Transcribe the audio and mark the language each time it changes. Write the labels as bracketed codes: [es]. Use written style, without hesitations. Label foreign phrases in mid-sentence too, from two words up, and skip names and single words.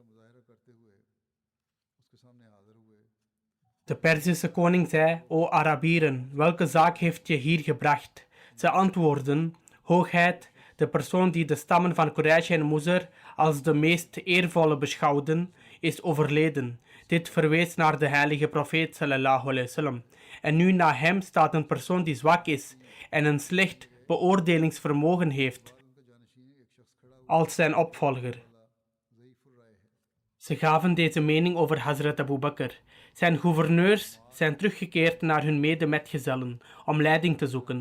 [nl] De Perzische koning zei: O Arabieren, welke zaak heeft je hier gebracht? Ze antwoordden: Hoogheid, de persoon die de stammen van Quraysh en Muzr als de meest eervolle beschouwden, is overleden. Dit verwees naar de heilige profeet [ar] صلى الله عليه وسلم. [nl] En nu na hem staat een persoon die zwak is en een slecht beoordelingsvermogen heeft als zijn opvolger. Ze gaven deze mening over Hazrat Abu Bakr. Zijn gouverneurs zijn teruggekeerd naar hun medemetgezellen om leiding te zoeken.